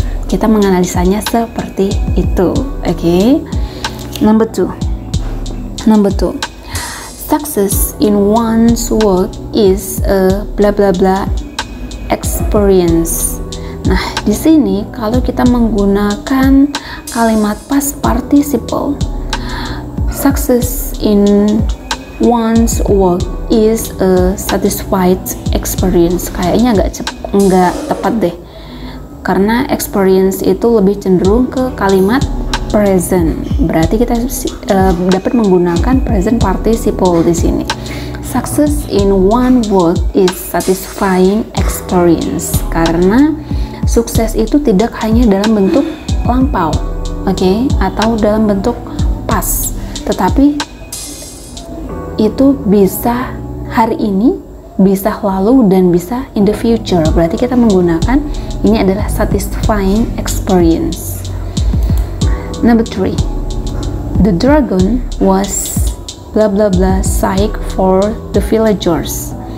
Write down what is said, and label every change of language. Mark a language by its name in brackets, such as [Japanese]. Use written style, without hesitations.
[Indonesian] Kita menganalisanya seperti itu. [English] Oke. Number 2. Success in one's work is a blah blah blah experience. [Indonesian] Nah, di sini kalau kita menggunakan kalimat past participle, [English] success in one's work is a satisfied experience. [Indonesian] Kayaknya nggak tepat deh, karena experience itu lebih cenderung ke kalimat present. Berarti kita dapat menggunakan present participle di sini. [English] Success in one work is satisfying experience, [Indonesian] karena sukses itu tidak hanya dalam bentuk lampau, oke, atau dalam bentuk past, tetapi itu bisa hari ini, bisa lalu, dan bisa [English] in the future. [Indonesian] Berarti kita menggunakan ini adalah satisfying experience. [English] Number 3, the dragon was blah blah blah sick for the villagers.